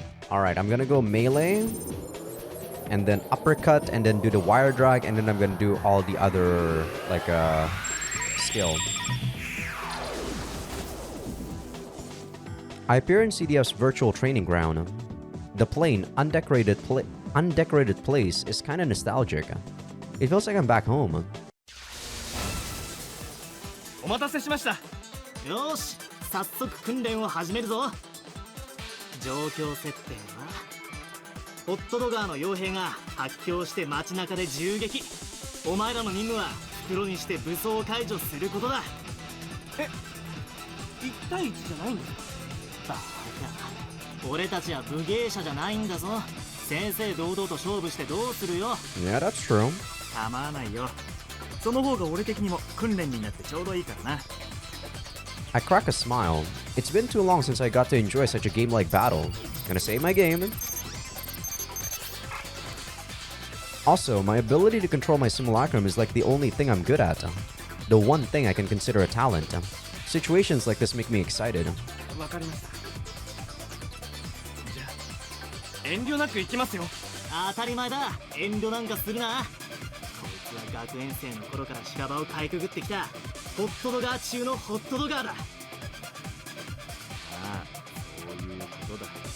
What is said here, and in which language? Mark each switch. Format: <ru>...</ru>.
<en>Alright, I'm gonna go melee. And then uppercut, and then do the wire drag, and then I'm gonna do all the other, like, skill. I appear in CDF's virtual training ground. The plain, undecorated place is kind of nostalgic. It feels like I'm back home.</en> <ja>お待たせしました。よーし、早速訓練を始めるぞ。状況設定はホットドガーの傭兵が発狂して街中で銃撃。お前らの任務は袋にして武装を解除することだ。え、1対1じゃないんですか？バカ。俺たちは武芸者じゃないんだぞ。正々堂々と勝負してどうするよ。</ja> <en>Yeah, that's true.</en> <ja>構わないよ。その方が俺的にも訓練になってちょうどいいからな。</ja> <en>I crack a smile. It's been too long since I got to enjoy such a game-like battle. Gonna save my game. Also, my ability to control my simulacrum is like the only thing I'm good at. The one thing I can consider a talent. Situations like this make me excited.</en> <ja>わかりました。じゃあ遠慮なく行きますよ。当たり前だ。遠慮なんかするな。こいつは学園生の頃から修羅場をかいくぐってきたホットドガー中のホットドガーだ。ああ、そういうことだ。</ja>